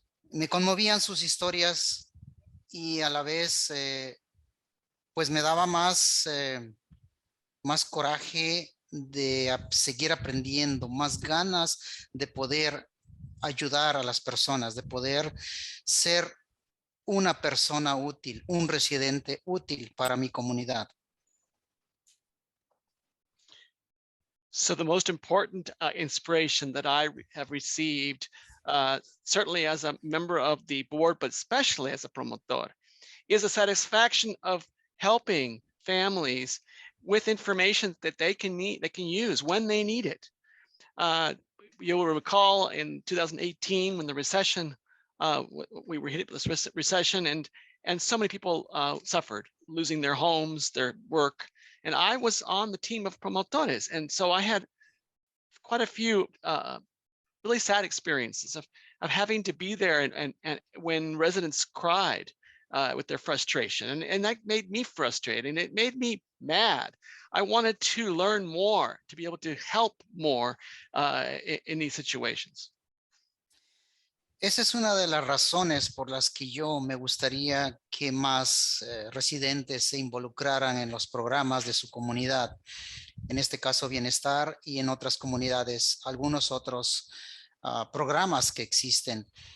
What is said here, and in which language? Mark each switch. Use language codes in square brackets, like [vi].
[es] Me conmovían sus historias y a la vez pues me daba más coraje de seguir aprendiendo, más ganas de poder ayudar a las personas, de poder ser una persona útil, un residente útil para mi comunidad. [en] So the most important inspiration that I have received, certainly as a member of the board, but especially as a promotor, is the satisfaction of helping families with information that they can use when they need it. You'll recall in 2018 when the recession, we were hit with this recession, and so many people suffered, losing their homes, their work. And I was on the team of promotores, and so I had quite a few really sad experiences of having to be there and when residents cried with their frustration, and that made me frustrated, and it made me mad. I wanted to learn more, to be able to help more in these situations. [es] Esa es una de las razones por las que yo me gustaría que más residentes se involucraran en los programas de su comunidad. En este caso, Bienestar, y en otras comunidades, algunos otros programas que existen.